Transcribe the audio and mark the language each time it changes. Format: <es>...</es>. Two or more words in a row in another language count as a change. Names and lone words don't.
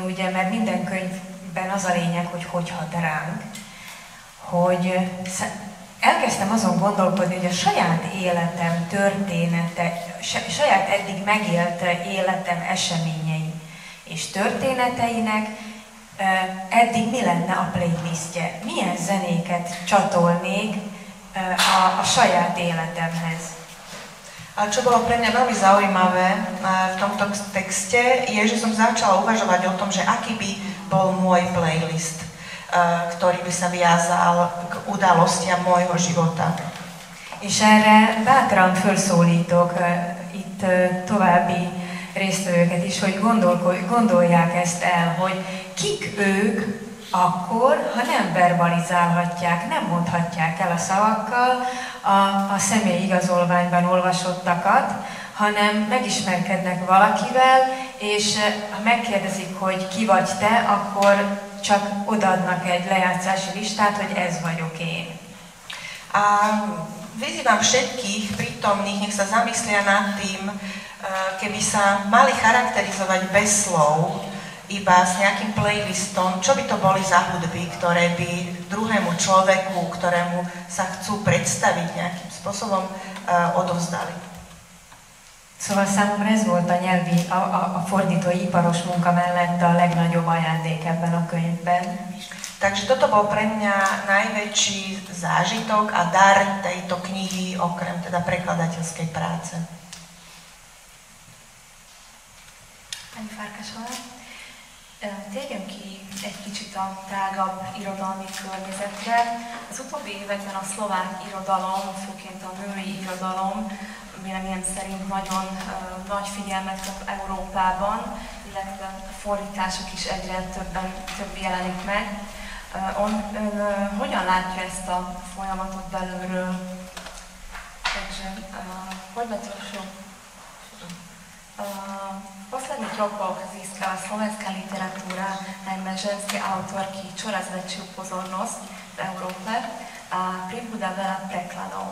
<hu>ugye, mert minden könyvben az a lényeg, hogy hat ránk, hogy elkezdtem azon gondolkodni, hogy a saját életem története, saját eddig megélt életem eseményei és történeteinek eddig mi lenne a playlistje, milyen zenéket csatolnék a saját életemhez.</hu> <sk>A čo bolo pre mňa veľmi zaujímavé v tomto texte, je, že som začala uvažovať o tom, že aký by bol môj playlist, ktorý by sa viazal k udalostiam môjho života.</sk> <hu>És erre bátran felszólítok itt további résztvevőket is, hogy gondolják ezt el, hogy kik ők akkor, ha nem verbalizálhatják, nem mondhatják el a szavakkal a személyi igazolványban olvasottakat, hanem megismerkednek valakivel, és ha megkérdezik, hogy ki vagy te, akkor csak odaadnak egy lejátszási listát, hogy ez vagyok én.</hu> <sk>A vyzývam všetkých prítomných, nech sa zamyslia nad tým, keby sa mali charakterizovať bez slov, iba s nejakým playlistom, čo by to boli za hudby, ktoré by druhému človeku, ktorému sa chcú predstaviť nejakým spôsobom, odovzdali.</sk> <hu>Szóval számomra ez volt a nyelvi, a fordítói iparos munka mellett a legnagyobb ajándék ebben a könyvben.</hu> <sk>Takže toto bol pre mňa najväčší zážitok a dar tejto knihy, okrem teda prekladateľskej práce.</sk> <hu>Pani Farkasová, térjünk ki egy kicsit a tágabb irodalmi környezetre. Az utóbbi években a szlovák irodalom, főként a női irodalom, véleményem szerint nagyon nagy figyelmet kap Európában, illetve a fordítások is egyre több jelenik meg. Ön hogyan látja ezt a folyamatot belülről?</hu> <sk>Takže poďme trošku. V posledních rokoch získala slovenská literatúra, najmä ženské autorky, čoraz väčšiu pozornosť v Európe a pribúda veľa prekladov.</sk>